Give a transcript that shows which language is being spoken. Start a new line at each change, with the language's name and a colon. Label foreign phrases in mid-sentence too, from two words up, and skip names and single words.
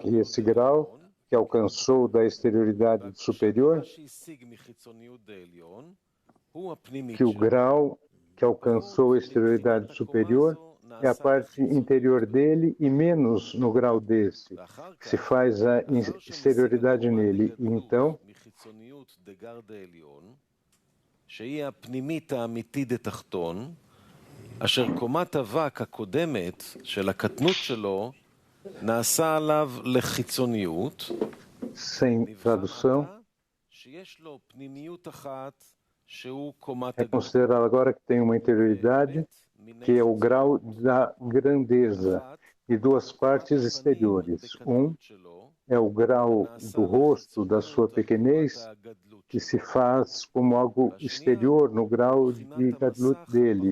Portuguese: E esse grau que alcançou da exterioridade do superior, que o grau que alcançou a exterioridade superior é a parte interior dele e menos no grau desse, que se faz a exterioridade nele. E então,
Hebrew: אשר קומת אבק הקודמת של הקטנות שלו נעשה עליו לחיצוניות,
Portuguese: sem tradução,
Hebrew: שיש לו פנימיות אחת שהוא קומת
Portuguese: é considerado agora que tem uma interioridade que é o grau da grandeza e duas partes exteriores. Um é o grau do rosto da sua pequenez, que se faz como algo exterior no grau de gadlut dele.